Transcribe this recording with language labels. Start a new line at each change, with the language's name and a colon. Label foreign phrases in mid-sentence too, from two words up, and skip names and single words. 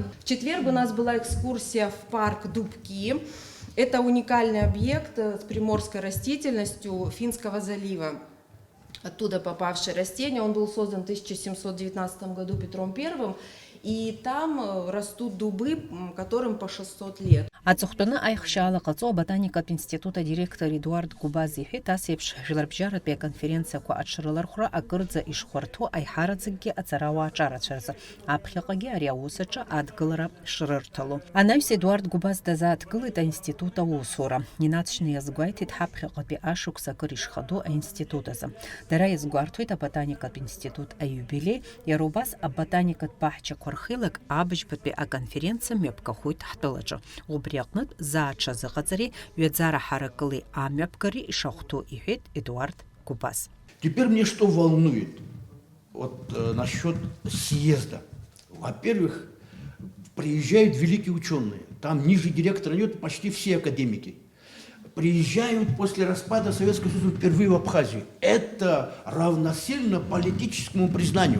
Russian: В четверг у нас была экскурсия в парк Дубки. Это уникальный объект с приморской растительностью Финского залива. Оттуда попавшие растения, он был создан в 1719 году Петром I, и там растут дубы, которым по 600 лет.
Abkhazian: Аҵыхәтәаны аихшьаала ҟаҵо аботаникатә институт адиректор Едуард Губаз иҳәеит, ас еиԥш жәларбжьаратәи аконференциақәа аҽрылархәра акырӡа ишхәарҭоу аиҳараӡакгьы аҵарауаа аҿарацәаразы, аԥхьаҟагьы ари аус аҿы адгылара шрырҭало. Анаҩс Едуард Губаз дазааҭгылеит аинститут аусура. Инаҵшьны иазгәеиҭеит ҳаԥхьаҟатәи ашықәс акыр ишхаду аинститут азы. Дара иазгәарҭоит аботаникатә институт аиубилеи, иара убас аботаникатә баҳчақәа рхеилак абыжьбатәи аконференциа мҩаԥгахоит ҳтәылаҿы. Убри аҟнытә зааҽазыҟаҵареи ҩаӡара ҳаракылеи амҩаԥгареи ишахәҭоу иҳәеит Эдуард Губаз.
Russian: Теперь мне что волнует насчет съезда. Во-первых, приезжают великие ученые. Там ниже директора нет почти все академики. Приезжают после распада Советского Союза впервые в Абхазию. Это равносильно политическому признанию.